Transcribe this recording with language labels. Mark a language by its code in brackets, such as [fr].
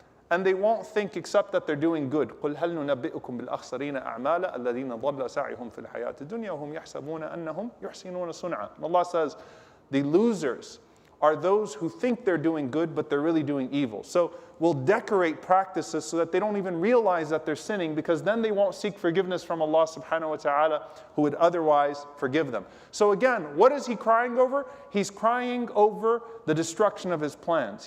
[en] And they won't think except that they're doing good. [ar] قُلْ هَلْ نُنَبِّئُكُمْ بِالْأَخْسَرِينَ أَعْمَالًا الَّذِينَ ضَلَّ سَعْيُهُمْ فِي الْحَيَاةِ الدُّنْيَا وَهُمْ يَحْسَبُونَ أَنَّهُمْ يُحْسِنُونَ صُنْعًا. [en] Allah says, the losers are those who think they're doing good, but they're really doing evil. So we'll decorate practices so that they don't even realize that they're sinning, because then they won't seek forgiveness from Allah subhanahu wa ta'ala, who would otherwise forgive them. So again, what is he crying over? He's crying over the destruction of his plans.